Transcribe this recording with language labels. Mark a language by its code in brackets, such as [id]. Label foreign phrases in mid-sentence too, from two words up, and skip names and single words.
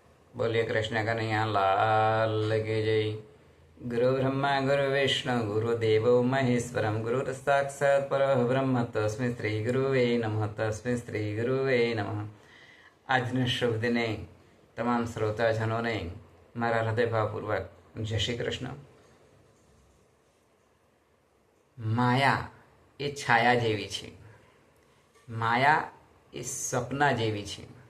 [hi] बोलिए कृष्ण कन्हैया लाल की जय। [sa] गुरु ब्रह्मा गुरु विष्णु गुरुदेवो महेश्वरम गुरु साक्षात् परब्रह्म तस्मै श्री गुरुवे नमः तस्मै श्री गुरुवे नमः। [gu] આજના શુભ દિને તમામ શ્રોતાજનોને મારા હૃદયભાવપૂર્વક જય શ્રી કૃષ્ણ। માયા એ છાયા જેવી છે, માયા એ સપના જેવી છે।